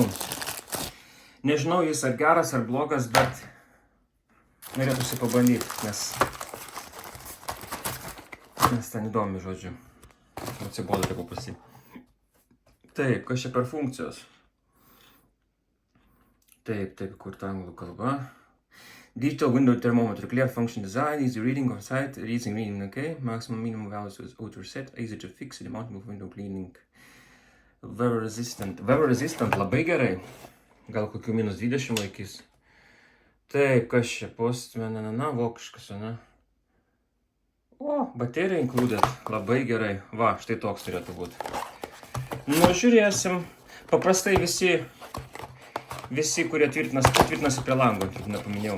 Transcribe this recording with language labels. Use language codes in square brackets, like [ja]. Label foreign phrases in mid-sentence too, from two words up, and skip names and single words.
[lt] Nežinau, jis ar geras, ar blogas, bet norėtųsi pabandyti, nes ten įdomi, žodžiu. Atsibodo taip paprastai. Taip, kas čia per funkcijos? Taip, kur ta anglų kalba. [en] Digital window thermometer, clear function design, easy reading of sight, reading, okay. Maximum minimum values is auto set, easy to fix, the mounting of window cleaning. Weather resistant. Weather resistant [lt] labai gerai. Gal kokių minus 20 laikys. Taip, kas čia postman, vokiškas, ne? O, baterija included. Labai gerai. Va, štai toks turėtų būti. Nu, žiūrėsim. Paprastai visi, kurie tvirtinasi prie lango, kaip nepaminėjau.